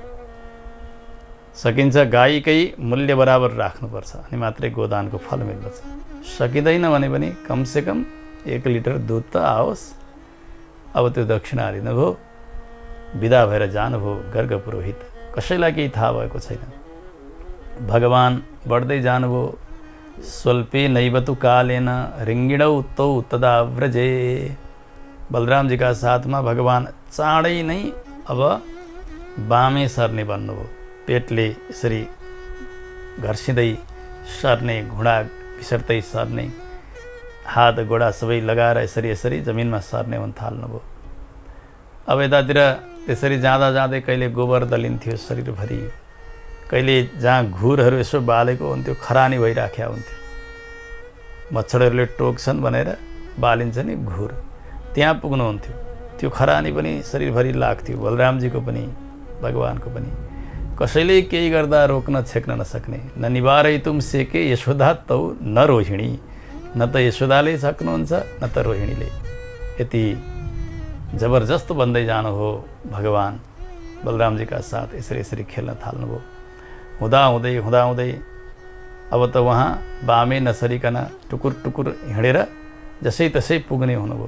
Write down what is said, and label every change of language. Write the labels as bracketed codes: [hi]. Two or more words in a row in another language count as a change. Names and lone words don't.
[ne] सकिन्छ गाईकै मूल्य बराबर राख्नुपर्छ अनि मात्रै गोदानको फल मिल्दछ। सकिँदैन भने पनि कमसेकम 1 लिटर दुध त आओस्। अब त्यो दक्षिणा लिनुभयो, विदा भएर जानुभयो गर्ग पुरोहित। कसैलाई केही थाहा भएको छैन। भगवान बढ्दै जानुभयो। [sa] स्वल्पे नैवतु कालेन रिङ्गिणौ तौ तदा व्रजे। [ne] बलरामजीका साथमा भगवान चाँडै नै अब बामे सर्ने भन्नुभयो। पेटले यसरी घर्सिँदै सर्ने, घुँडा घिसर्दै सर्ने, हात गोडा सबै लगाएर यसरी यसरी जमिनमा सर्ने हुन थाल्नुभयो। अब यतातिर त्यसरी जाँदा जाँदै कहिले गोबर दलिन्थ्यो शरीरभरि, कहिले जहाँ घुरहरू यसो बालेको हुन्थ्यो खरानी भइराख्या हुन्थ्यो। मच्छरहरूले टोक्छन् भनेर बालिन्छ नि घुर, त्यहाँ पुग्नुहुन्थ्यो। त्यो खरानी पनि शरीरभरि लाग्थ्यो, बलरामजीको पनि भगवानको पनि। कसैले केही गर्दा रोक्न छेक्न नसक्ने। [sa] न निवारयितुम सेके यशोदा तौ न रोहिणी। [ne] न त यशोदाले सक्नुहुन्छ न त रोहिणीले। यति जबरजस्त बन्दै जानु हो भगवान बलरामजीका साथ यसरी यसरी खेल्न थाल्नुभयो। हुँदाहुँदै हुँदाहुँदै अब त उहाँ बामे नसरिकन टुकुर टुकुर हिँडेर जसै तसै पुग्ने हुनुभयो।